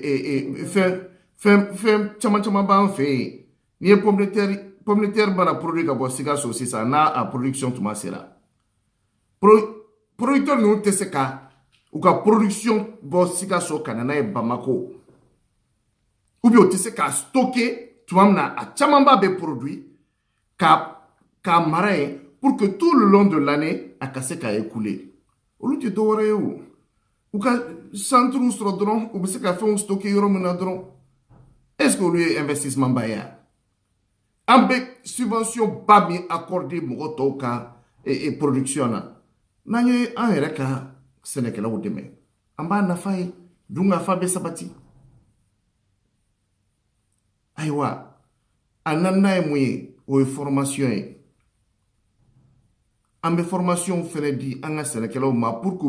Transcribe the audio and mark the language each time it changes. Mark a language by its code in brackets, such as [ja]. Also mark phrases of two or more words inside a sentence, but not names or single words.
[bm] fɛn caman b'an fɛ yen n'i ye [fr] pomme de terre [bm] mana produit ka bɔ Sikaso sisan n'a a production tuma sera producteur ninnu tɛ se ka u ka production bɔ Sikaso ka na n'a ye Bamako [fr] ou bien [bm] o tɛ se ka stocker tuma min na a camanba bɛ produit k'a mara yen [fr] pour que tout le long de l'année [bm] a ka se ka écouler olu tɛ dɔ wɛrɛ ye o u ka centrew sɔrɔ dɔrɔn u bɛ se ka fɛnw stocker yɔrɔ min na dɔrɔn [fr] est-ce que [bm] olu ye investissement ba ye an bɛ subvention ba min accordé mɔgɔ tɔw ka production na n'an ye an yɛrɛ ka sɛnɛkɛlaw dɛmɛ an b'a nafa ye dunkafa bɛ sabati ayiwa a naaninan ye mun ye o ye formation ye an bɛ formation fɛnɛ di an ka sɛnɛkɛlaw ma [fr] pour que [bm] u